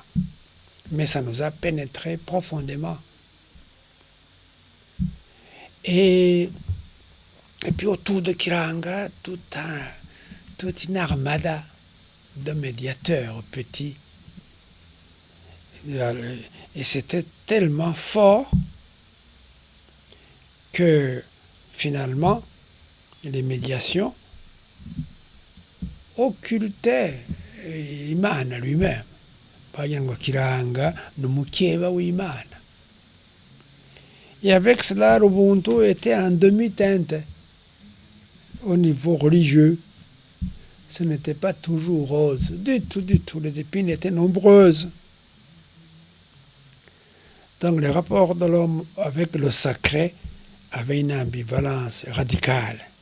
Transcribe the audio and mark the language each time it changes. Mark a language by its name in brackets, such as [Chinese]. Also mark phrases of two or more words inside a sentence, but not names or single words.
[French] Mais ça nous a pénétré profondément. Et puis autour de Kiranga, toute une armada de médiateurs petits. Et c'était tellement fort que finalement, les médiations occultaient Imana lui-même. [Rundi] Bayango Kiranga, no mukeba w'Imana. [French] Et avec cela, l'Ubuntu était en demi-teinte au niveau religieux. Ce n'était pas toujours rose, du tout. Les épines étaient nombreuses. Donc les rapports de l'homme avec le sacré avaient une ambivalence radicale.